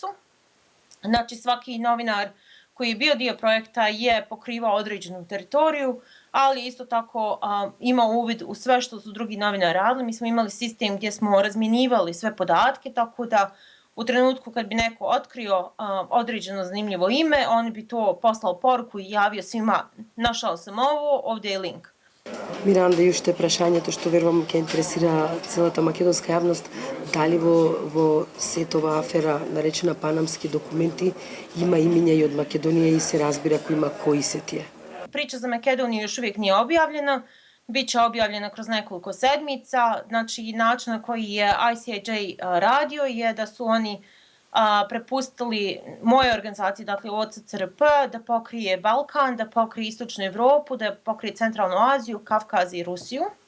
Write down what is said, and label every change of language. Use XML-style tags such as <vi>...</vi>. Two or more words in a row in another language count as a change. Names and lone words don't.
<bs>Znači svaki novinar koji je bio dio projekta je pokrivao određenu teritoriju, ali isto tako imao uvid u sve što su drugi novinari radili. Mi smo imali sistem gdje smo razmjenjivali sve podatke, tako da u trenutku kad bi neko otkrio određeno zanimljivo ime, on bi to poslao poruku i javio svima: našao sam ovo, ovdje je link.</bs> <mk>Миранда, и уште прашањето што верувам ќе интересира целата македонска јавност, дали во сетова афера наречена Панамски документи има имиња и од Македонија и се разбира кои се тие?</mk> <bs>Priča za Makedoniju još uvijek nije objavljena, bit će objavljena kroz nekoliko sedmica. Znači, način na koji je ICIJ radio je da su oni prepustili moje organizaciji, dakle OCCRP, da pokrije Balkan, da pokrije Istočnu Evropu, da pokrije Centralnu Aziju, Kavkaz i Rusiju.</bs>